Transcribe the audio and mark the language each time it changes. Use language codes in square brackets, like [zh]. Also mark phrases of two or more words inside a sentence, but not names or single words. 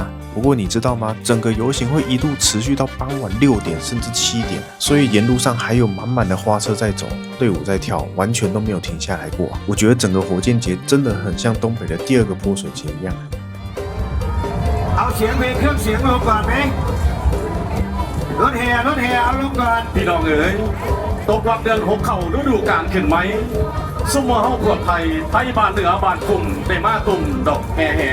[zh] 不过你知道吗？整个游行会一路持续到傍晚6点甚至7点，所以沿路上还有满满的花车在走，队伍在跳，完全都没有停下来过。我觉得整个火箭节真的很像东北的第2个泼水节一样。 [th] เอาเสียงเพลงเครื่องเสียงลงก่อนไหมรถแห่เอาลงก่อนพี่น้องเอ๋ย ตกรับเดือน6เข้าฤดูกาลขึ้นไหมซุ่มเฮาพวกไทยไทยบ้านเหนือบ้านคุ้มได้มาตุ่มดอกแห่แห